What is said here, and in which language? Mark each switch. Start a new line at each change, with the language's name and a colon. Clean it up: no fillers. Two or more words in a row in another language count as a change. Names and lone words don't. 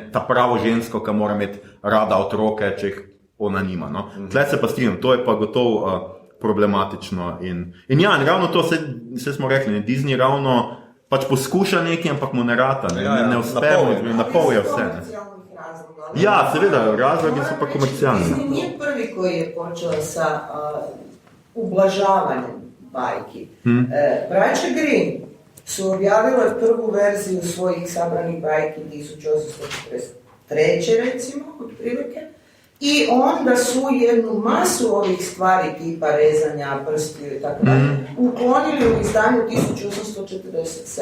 Slovenian: Ta pravo žensko, ki mora imeti rada otroke, če jih ona nima. No? Tle se pa strinjam, to je pa gotovo problematično. In ja, ravno to, vse smo rekli, Disney ravno pač poskuša nekaj, ampak mu ne rata, ne uspemo, na pol je vse. Ne? Ja, seveda, razlogi so pa komercialni.
Croatian: Disney nije prvi koji je počeo sa ublažavanjem bajki. Braća Grimm su objavile prvu verziju svojih sabranih bajki 1843. recimo, otprilike, i onda su jednu masu ovih stvari tipa rezanja, prstiju i tako dalje uklonili u izdanju 1847.